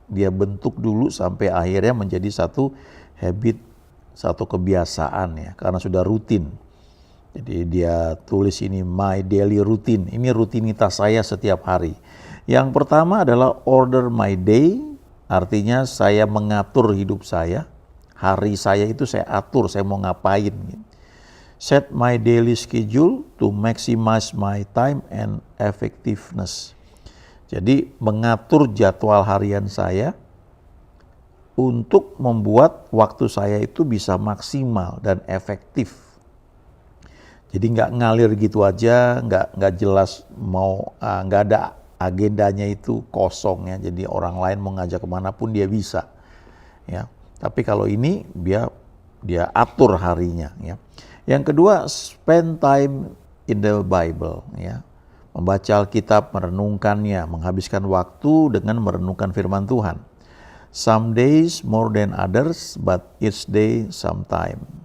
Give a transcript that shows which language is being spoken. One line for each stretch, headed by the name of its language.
Indonesian: Dia bentuk dulu sampai akhirnya menjadi satu habit, satu kebiasaan ya, karena sudah rutin. Jadi dia tulis ini my daily routine, ini rutinitas saya setiap hari. Yang pertama adalah order my day, artinya saya mengatur hidup saya. Hari saya itu saya atur, saya mau ngapain.
English: Set my daily schedule to maximize my time and effectiveness.
Indonesian: Jadi mengatur jadwal harian saya untuk membuat waktu saya itu bisa maksimal dan efektif. Jadi nggak ngalir gitu aja, nggak jelas mau, nggak ada agendanya itu kosong ya. Jadi orang lain mau ngajak kemana pun dia bisa, ya. Tapi kalau ini dia atur harinya, ya.
English: Yang kedua, spend time in the Bible, ya.
Indonesian: Membaca Alkitab, merenungkannya, menghabiskan waktu dengan merenungkan firman Tuhan.
English: Some days more than others, but each day sometime.